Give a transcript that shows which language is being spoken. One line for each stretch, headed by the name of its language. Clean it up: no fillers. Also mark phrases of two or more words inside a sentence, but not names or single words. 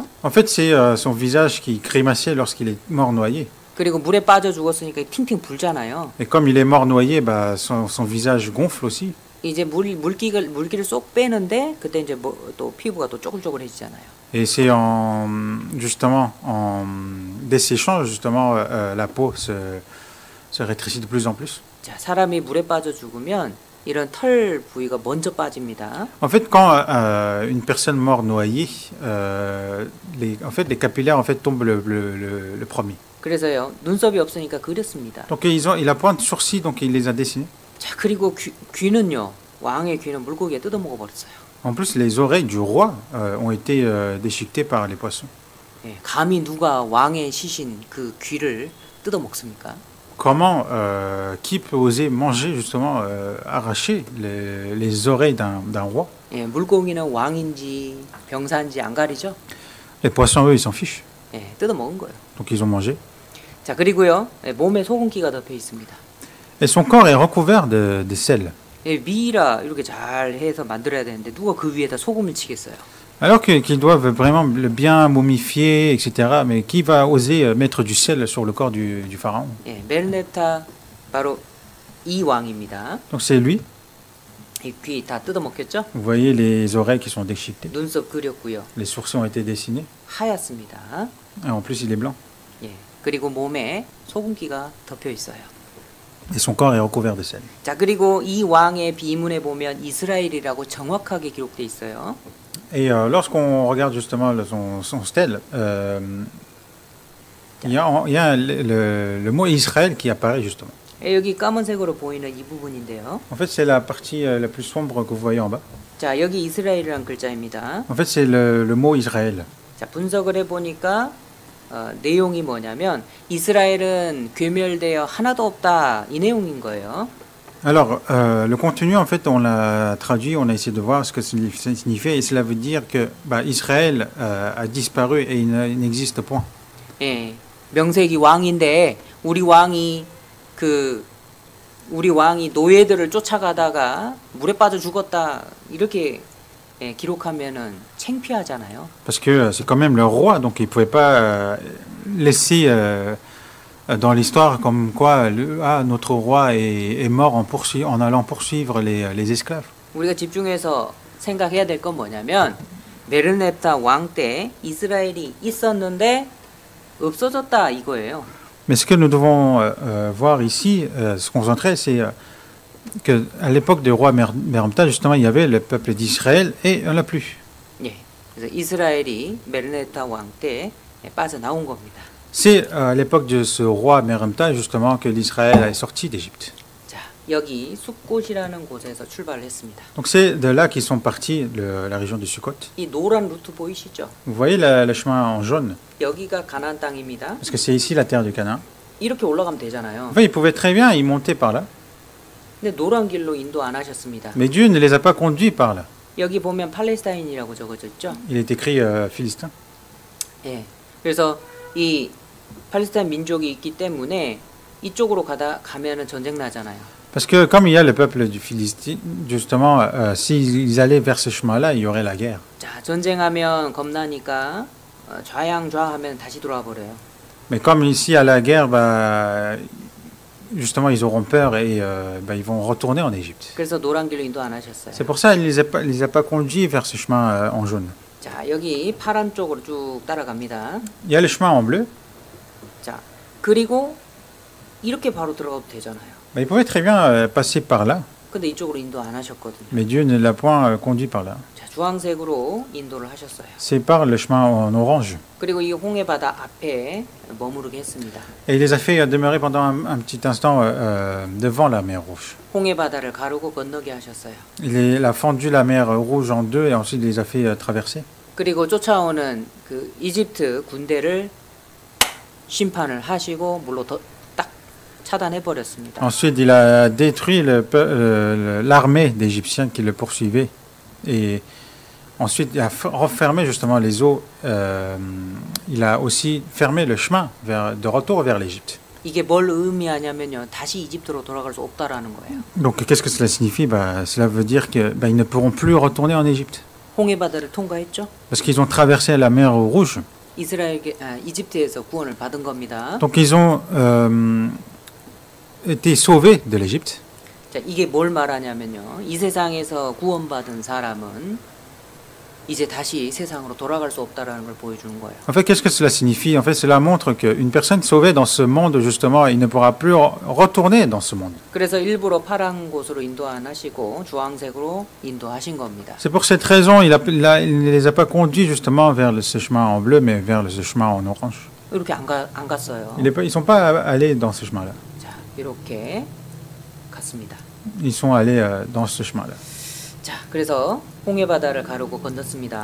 French: En fait, c'est son visage qui grimaçait lorsqu'il est mort noyé.
Korean: 그리고 물에 빠져 죽었으니까 팅팅 불잖아요.
French: Et comme il est mort noyé, bah, son visage gonfle aussi.
Korean: 이제 물기를 쏙 빼는데 그때 이제 또 피부가 또 쪼글쪼글해지잖아요.
French: Et c'est justement en desséchant justement la peau se rétrécit de plus en plus.
Korean: 자, 사람이 물에 빠져 죽으면 이런 털 부위가 먼저 빠집니다.
French: En fait, quand une personne meurt noyée, les capillaires en fait tombent le premier.
Korean: 그래서요 눈썹이 없으니까 그렸습니다.
French: Donc il a point de sourcil, donc il les a dessinés.
Korean: 자, 그리고 귀는요 왕의 귀는 물고기가 뜯어 먹어 버렸어요.
French: En plus, les oreilles du roi ont été déchiquetées par les poissons.
Korean: 예, 감히 누가 왕의 시신 그 귀를 뜯어 먹습니까?
French: Comment, qui peut oser manger justement, arracher les oreilles d'un roi?
Korean: 예, 물고기는 왕인지 병사인지 안 가리죠?
French: Les poissons, eux, ils s'en fichent.
Korean: 예, 뜯어 먹은 거예요.
French: Donc ils ont mangé.
Korean: 자, 그리고요 몸에 소금기가 덮여 있습니다.
French: Et son corps est recouvert de sel.
Korean: 예, 미라 이렇게 잘 해서 만들어야 되는데 누가 그 위에다 소금을 치겠어요?
French: Alors qu'ils doivent vraiment le bien momifier, etc. Mais qui va oser mettre du sel sur le corps du pharaon?
Korean: 예, 메르넵타 바로 이 왕입니다.
French: Donc c'est lui.
Korean: 이 귀 다 뜯어 먹겠죠?
French: Vous voyez les oreilles qui sont déchiquetées.
Korean: 눈썹 그렸고요.
French: Les sourcils ont été dessinés.
Korean: 하얗습니다.
French: Et en plus, il est blanc.
Korean: 예, 그리고 몸에 소금기가 덮여 있어요.
French: Et son corps est recouvert de sel.
Korean: 자, 그리고 이 왕의 비문에 보면 이스라엘이라고 정확하게 기록돼 있어요.
French: Et lorsqu'on regarde justement son stèle, il y a le mot Israël qui apparaît justement.
Korean: 예, 여기 까만색으로 보이는 이 부분인데요.
French: En fait, c'est la partie la plus sombre que vous voyez en bas.
Korean: 자, 여기 이스라엘이라는 글자입니다.
French: En fait, c'est le mot Israël.
Korean: 자, 분석을 해보니까 내용이 뭐냐면 이스라엘은 괴멸되어 하나도 없다 이 내용인 거예요.
French: Alors, le contenu, en fait, on l'a traduit, on a essayé de voir ce que ça signifiait, et cela veut dire que Israël a disparu et il n'existe point.
Korean: 예, 명색이 왕인데 우리 왕이 노예들을 쫓아가다가 물에 빠져 죽었다 이렇게 기록하면은 창피하잖아요.
French: Parce que c'est quand même le roi, donc il ne pouvait pas laisser dans l'histoire comme quoi notre roi est mort en allant poursuivre les esclaves.
Korean: 우리가 집중해서 생각해야 될 건 뭐냐면 메르넵타 왕 때 이스라엘이 있었는데 없어졌다 이거예요.
French: Mais ce que nous devons voir ici, se concentrer, c'est qu'à l'époque du roi Mereneptah, justement, il y avait le peuple d'Israël et on l'a plus.
Korean: 예, 그래서 이스라엘이 메르넵타 왕 때 빠져나온 겁니다.
French: C'est à l'époque de ce roi Mereneptah, justement, que l'Israël est sorti d'Égypte.
Korean: 자, 여기 숫곳이라는 곳에서 출발을 했습니다.
French: Donc c'est de là qu'ils sont partis, la région de Sukkot.
Korean: 이 노란 루트 보이시죠?
French: Vous voyez le chemin en jaune?
Korean: 여기가 가나안 땅입니다.
French: Parce que c'est ici la terre du Canaan.
Korean: 이렇게 올라가면 되잖아요.
French: En fait, ils pouvaient très bien y monter par là.
Korean: 근데 노란 길로 인도 안 하셨습니다.
French: Mais Dieu ne les a pas conduits par là.
Korean: 여기 보면 팔레스타인이라고 적어져 있죠?
French: Il est écrit philistin.
Korean: 예. 그래서 이 팔레스타인 민족이 있기 때문에 이쪽으로 가면은 전쟁 나잖아요.
French: Parce que comme il y a le peuple du Philistin, justement, s'ils allaient vers ce chemin-là, il y aurait la guerre.
Korean: 자, 전쟁하면 겁나니까 좌양좌하면 다시 돌아와 버려요.
French: Mais comme ici à la guerre, bah, justement, ils auront peur et bah, ils vont retourner en Égypte.
Korean: 그래서 노란 길로 인도 안 하셨어요.
French: C'est pour ça qu'il ne les a pas conduits vers ce chemin en jaune.
Korean: 자, 여기 파란 쪽으로 쭉 따라갑니다.
French: Il y a le chemin en bleu.
Korean: 자, 그리고 이렇게 바로 들어가도 되잖아요.
French: Bah, ils pouvaient très bien passer par là,
Korean: 근데 이쪽으로 인도 안 하셨거든요.
French: mais Dieu ne l'a point conduit par là.
Korean: 자, 주황색으로 인도를 하셨어요.
French: C'est par le chemin en orange.
Korean: 그리고 이 홍해 바다 앞에 머무르게 했습니다.
French: Et il les a fait demeurer pendant un petit instant devant la mer Rouge.
Korean: 홍해 바다를 가르고 건너게 하셨어요.
French: Il a fendu la mer Rouge en deux et ensuite il les a fait traverser.
Korean: 그리고 쫓아오는 그 이집트 군대를 심판을 하시고 물로 딱 차단해 버렸습니다.
French: Ensuite, il a détruit l'armée d'Égyptiens qui le poursuivait. Et ensuite, il a refermé justement les eaux. Il a aussi fermé le chemin de retour vers l'Égypte.
Korean: 이게 뭘 의미하냐면요. 다시 이집트로 돌아갈 수 없다라는 거예요.
French: Donc, qu'est-ce que cela signifie? Bah, cela veut dire qu'ils ne pourront plus retourner en Égypte.
Korean: 홍해 바다를 통과했죠.
French: Parce qu'ils ont traversé la mer Rouge.
Korean: 이집트에서 구원을 받은 겁니다.
French: Donc, ils ont été sauvés de l'Égypte.
Korean: 자, 이게 뭘 말하냐면요. 이 세상에서 구원받은 사람은 이제 다시 세상으로 돌아갈 수 없다라는 걸 보여주는 거예요.
French: En fait, qu'est-ce que cela signifie? En fait, cela montre qu'une personne sauvée dans ce monde, justement, il ne pourra plus retourner dans ce monde.
Korean: 그래서 일부러 파란 곳으로 인도 안 하시고 주황색으로 인도하신 겁니다.
French: C'est pour cette raison il ne les a pas conduits justement vers ce chemin en bleu, mais vers ce chemin en orange.
Korean: 이렇게 안 갔어요.
French: Ils ne sont pas allés dans ce chemin-là.
Korean: 자, 이렇게 갔습니다.
French: Ils sont allés dans ce chemin-là.
Korean: 자, 그래서 홍해 바다를 가르고 건넜습니다.